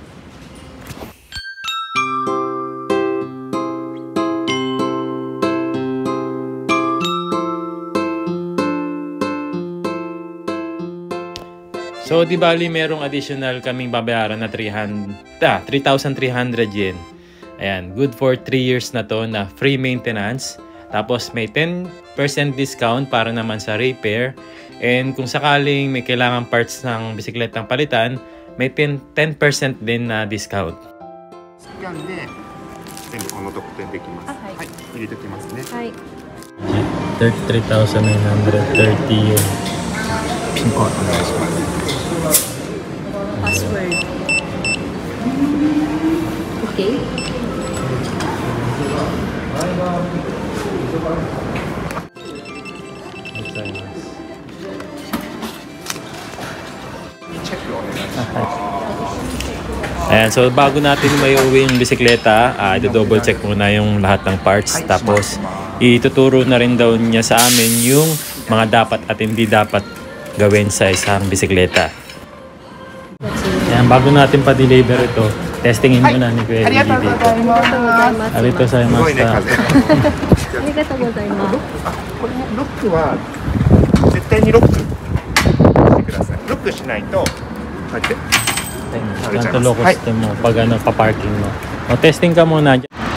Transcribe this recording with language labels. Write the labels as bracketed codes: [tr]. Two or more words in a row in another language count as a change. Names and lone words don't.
[tl] So, di bali merong additional kaming babayaran na 3,300 yen. Ayan, [en] good for 3 years [tl] na to na [en] free maintenance. [tl] Tapos may 10% discount para naman sa repair. And kung sakaling may kailangan parts ng bisikletang palitan, may 10% din na discount. [ja] Scan で全部この特典できます。はい、入れておきますね。はい。 33,930 yen. ピンコードお願いします。 [en] Password. Okay. [tl] Ayan, so bago natin may uwi yung bisikleta, i-double check muna yung lahat ng parts. Tapos ituturo na rin daw niya sa amin yung mga dapat at hindi dapat gawin sa isang bisikleta. Ayan, bago natin pa-deliver ito, testingin muna ni Kuya EG dito. Arito sa masta. [ja] ありがとうございます。これもロックは絶対にロックしてください。ロックしないとこうやって [tl] Ganito locos mo pag ano, pa-parking mo. O, testing ka muna.